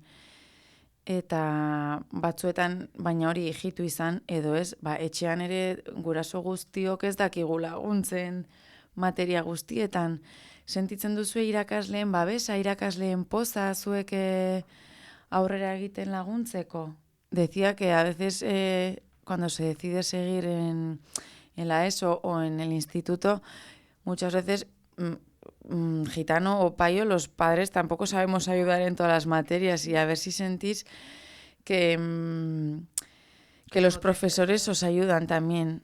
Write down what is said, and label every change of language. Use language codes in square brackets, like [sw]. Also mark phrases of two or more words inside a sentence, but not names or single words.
[eu] Eta batzuetan, baina hori hijitu izan, edo ez, etxean ere guraso guztiok ez dakigu laguntzen materia guztietan. Sentitzen duzue irakasleen babesa, irakasleen poza zuek aurrera egiten laguntzeko? [es] Decía que a veces cuando se decide seguir en la ESO o en el instituto, muchas veces gitano o payo, los padres tampoco sabemos ayudar en todas las materias y a ver si sentís que los profesores os ayudan también.